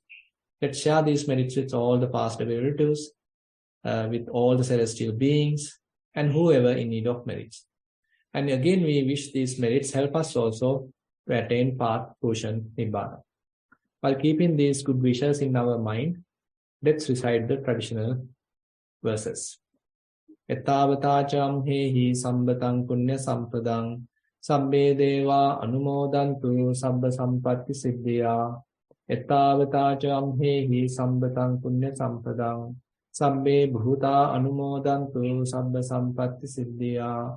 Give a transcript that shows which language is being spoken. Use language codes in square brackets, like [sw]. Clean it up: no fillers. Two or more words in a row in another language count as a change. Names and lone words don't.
[en] Let's share these merits with all the past relatives, with all the celestial beings, and whoever in need of merits. And again, we wish these merits help us also to attain path, Bhushan, Nibbana. While keeping these good wishes in our mind, let's recite the traditional verses. [pi] Etavatacham hehi sambatang punya sampadang sabbe deva anumodantu sabba sampatti siddhya. Etavatacham hehi sambatang punya sampadang sabbe bhuta anumodantu sabba sampatti siddhya.